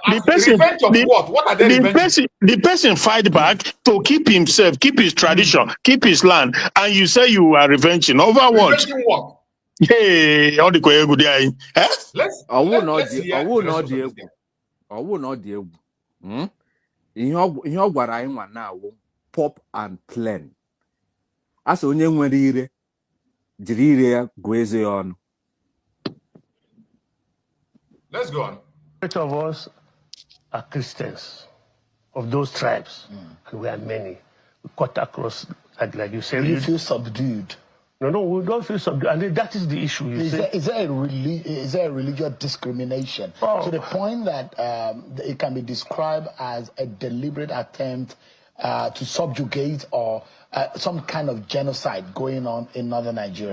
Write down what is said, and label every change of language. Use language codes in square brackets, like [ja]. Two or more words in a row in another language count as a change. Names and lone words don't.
[en] The person fight back to keep himself, keep his tradition, keep his land, and you say you are revenging over what? Revenging what? Hey, all the good day. I will not deal. [ig] Ihe ọ gwara anyị nwa [en] now pop and plain. [ig] Asa onye nwere ire jiri ire ya gụọ eze ya ọnụ. [en] Let's go on. Most of us are Christians of those tribes, and we are many. We cut across, like you said. You feel subdued. No, we don't feel subdued, and that is the issue. Is there a religious discrimination to the point that it can be described as a deliberate attempt to subjugate or some kind of genocide going on in northern Nigeria?